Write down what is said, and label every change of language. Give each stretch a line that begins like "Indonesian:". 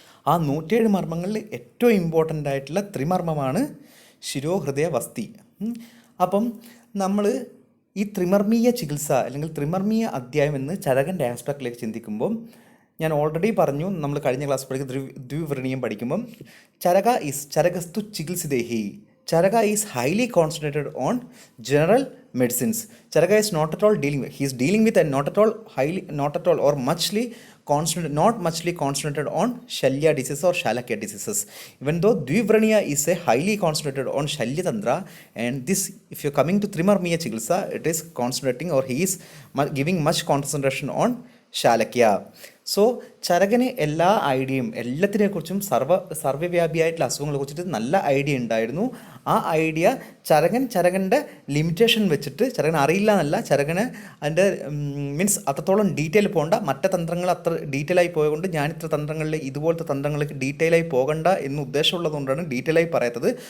Malayalam: ആ 107 മർമ്മങ്ങളിൽ ഏറ്റവും ഇമ്പോർട്ടൻ്റ് ആയിട്ടുള്ള ത്രിമർമ്മമാണ് ശിരോഹൃദയ വസ്തി. അപ്പം നമ്മൾ ഈ ത്രിമർമ്മീയ ചികിത്സ അല്ലെങ്കിൽ ത്രിമർമ്മീയ അധ്യായം എന്ന് ചരകൻ്റെ ആസ്പെക്റ്റിലേക്ക് ചിന്തിക്കുമ്പോൾ ഞാൻ ഓൾറെഡി പറഞ്ഞു, നമ്മൾ കഴിഞ്ഞ ക്ലാസ് പഠിക്കുന്ന ദ്വിവ്രണീയം പഠിക്കുമ്പം ചരകസ്തു ചികിത്സിതേഹി.
English: Charaka is highly concentrated on general medicines. Charaka is not at all dealing with, he is dealing with and not at all or not muchly concentrated on Shalya diseases or Shalakya diseases. Even though Dvivraniya is a highly concentrated on Shalya Tantra, and this, if you're coming to Trimarmiya Chikitsa, it is concentrating or he is giving much concentration on Shalakya.
Malayalam: So ചരകന് എല്ലാ ഐഡിയയും എല്ലാത്തിനെക്കുറിച്ചും സർവ്വവ്യാപിയായിട്ടുള്ള അസുഖങ്ങളെ കുറിച്ചിട്ട് നല്ല idea ഉണ്ടായിരുന്നു. ആ idea ചരകൻ്റെ limitation വെച്ചിട്ട് ചരകൻ അറിയില്ല എന്നല്ല, ചരകന് അതിൻ്റെ മീൻസ് അത്രത്തോളം ഡീറ്റെയിൽ പോകണ്ട. മറ്റേ തന്ത്രങ്ങൾ അത്ര ഡീറ്റെയിൽ ആയി പോയതുകൊണ്ട് ഞാൻ ഇത്ര തന്ത്രങ്ങളിൽ ഇതുപോലത്തെ തന്ത്രങ്ങൾക്ക് ഡീറ്റെയിൽ ആയി പോകണ്ട എന്ന് ഉദ്ദേശമുള്ളതുകൊണ്ടാണ് ഡീറ്റെയിൽ ആയി പറയാത്തത്.